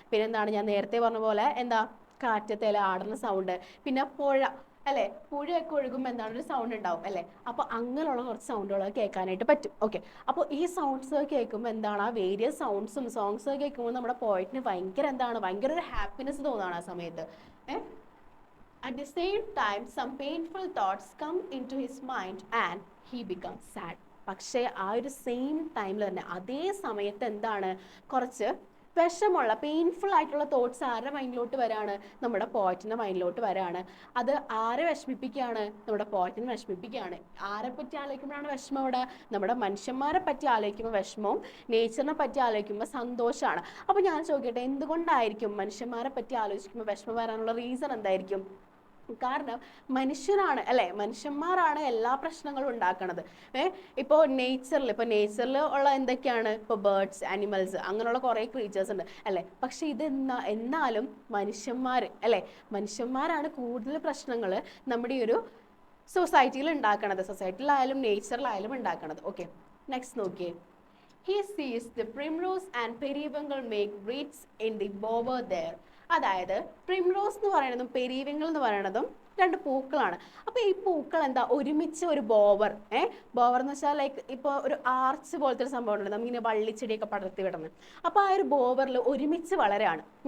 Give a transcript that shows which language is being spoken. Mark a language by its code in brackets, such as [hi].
[ml] പിന്നെ എന്താണ്, ഞാൻ നേരത്തെ പറഞ്ഞ പോലെ എന്താ, കാറ്റത്തേല ആടുന്ന സൗണ്ട്, പിന്നെ പുഴ അല്ലേ, പുഴയൊക്കെ ഒഴുകുമ്പോൾ എന്താണ്, ഒരു സൗണ്ട് ഉണ്ടാവും അല്ലേ. അപ്പോൾ അങ്ങനെയുള്ള കുറച്ച് സൗണ്ടുകളൊക്കെ കേൾക്കാനായിട്ട് പറ്റും. ഓക്കെ, അപ്പോൾ ഈ സൗണ്ട്സ് കേൾക്കുമ്പോൾ എന്താണ്, ആ വേരിയസ് സൗണ്ട്സും സോങ്സ് കേൾക്കുമ്പോൾ നമ്മുടെ പോയറ്റിന് ഭയങ്കര എന്താണ്, ഭയങ്കര ഒരു ഹാപ്പിനെസ് തോന്നുകയാണ് ആ സമയത്ത്. [en] At the same time, some painful thoughts come into his mind and he becomes sad. [ml] പക്ഷേ ആ ഒരു സെയിം ടൈമിൽ തന്നെ അതേ സമയത്ത് എന്താണ് കുറച്ച് വിഷമുള്ള പെയിൻഫുൾ ആയിട്ടുള്ള തോട്ട്സ് ആരുടെ മൈൻഡിലോട്ട് വരാണ്? നമ്മുടെ പോയറ്റിൻ്റെ മൈൻഡിലോട്ട് വരാണ്. അത് ആരെ വിഷമിപ്പിക്കുകയാണ്? നമ്മുടെ പോയറ്റിനെ വിഷമിപ്പിക്കുകയാണ്. ആരെ പറ്റി ആലോചിക്കുമ്പോഴാണ് വിഷമം അവിടെ? നമ്മുടെ മനുഷ്യന്മാരെ പറ്റി ആലോചിക്കുമ്പോൾ വിഷമവും നേച്ചറിനെ പറ്റി ആലോചിക്കുമ്പോൾ സന്തോഷമാണ്. അപ്പോൾ ഞാൻ ചോദിക്കട്ടെ, എന്തുകൊണ്ടായിരിക്കും മനുഷ്യന്മാരെ പറ്റി ആലോചിക്കുമ്പോൾ വിഷമം വരാനുള്ള റീസൺ എന്തായിരിക്കും? കാരണം മനുഷ്യരാണ് അല്ലേ, മനുഷ്യന്മാരാണ് എല്ലാ പ്രശ്നങ്ങളും ഉണ്ടാക്കുന്നത്. ഇപ്പോൾ നേച്ചറിൽ ഉള്ള എന്തൊക്കെയാണ്? ഇപ്പോൾ ബേർഡ്സ്, ആനിമൽസ്, അങ്ങനെയുള്ള കുറേ ക്രീച്ചേഴ്സ് ഉണ്ട് അല്ലേ. പക്ഷെ എന്നാലും മനുഷ്യന്മാർ അല്ലേ, മനുഷ്യന്മാരാണ് കൂടുതൽ പ്രശ്നങ്ങൾ നമ്മുടെ ഈ ഒരു സൊസൈറ്റിയിൽ ഉണ്ടാക്കണത്, സൊസൈറ്റിയിലായാലും നേച്ചറിലായാലും ഉണ്ടാക്കണത്. ഓക്കെ, നെക്സ്റ്റ് നോക്കിയേ. [en] He sees the primrose and periwinkle make wreaths in the bower there. [ml] അതായത് പ്രിംറോസ് എന്ന് പറയുന്നതും പെരിവിങ്കിൾ എന്ന് പറയുന്നതും രണ്ട് പൂക്കളാണ്. അപ്പോൾ ഈ പൂക്കൾ എന്താ ഒരുമിച്ച് ഒരു ബോവർ, ബോവർ എന്ന് വെച്ചാൽ ലൈക്ക് ഇപ്പോൾ ഒരു ആർച്ച് പോലത്തെ ഒരു സംഭവം ഉണ്ട്, നമുക്കിങ്ങനെ വള്ളിച്ചെടിയൊക്കെ പടർത്തി വിടുന്നത്. അപ്പോൾ ആ ഒരു ബോവറിൽ ഒരുമിച്ച് വളരാണ്.